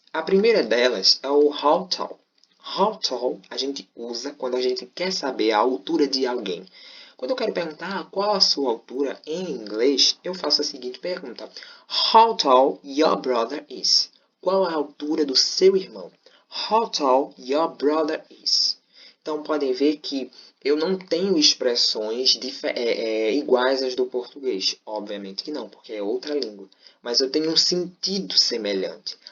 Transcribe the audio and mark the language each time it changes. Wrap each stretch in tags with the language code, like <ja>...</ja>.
<pt>A primeira delas é o how tall. How tall a gente usa quando a gente quer saber a altura de alguém. Quando eu quero perguntar qual a sua altura em inglês, eu faço a seguinte pergunta:</pt> <en>How tall your brother is?</en> <pt>Qual a altura do seu irmão?</pt> <en>How tall your brother is?</en> <pt>Então, podem ver que eu não tenho expressões iguais às do português. Obviamente que não, porque é outra língua. Mas eu tenho um sentido semelhante.</pt>